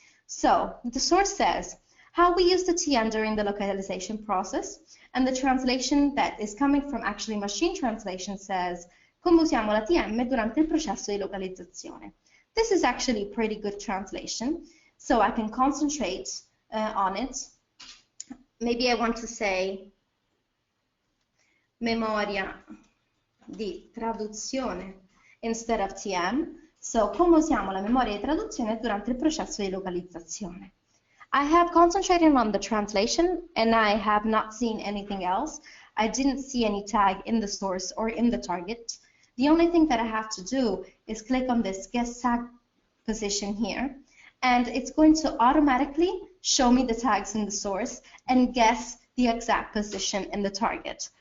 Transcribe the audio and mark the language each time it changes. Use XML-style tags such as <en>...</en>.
<en>So the source says how we use the TM during the localization process, And the translation that is coming from actually machine translation says,</en> <it>come usiamo la TM durante il processo di localizzazione.</it> <en>This is actually a pretty good translation, so I can concentrate on it. Maybe I want to say</en> <it>memoria di traduzione</it> <en>instead of TM.</en> <it>So, come usiamo la memoria di traduzione durante il processo di localizzazione.</it> <en>I have concentrated on the translation and I have not seen anything else. I didn't see any tag in the source or in the target. The only thing that I have to do is click on this guess tag position here, and it's going to automatically show me the tags in the source and guess the exact position in the target.</en>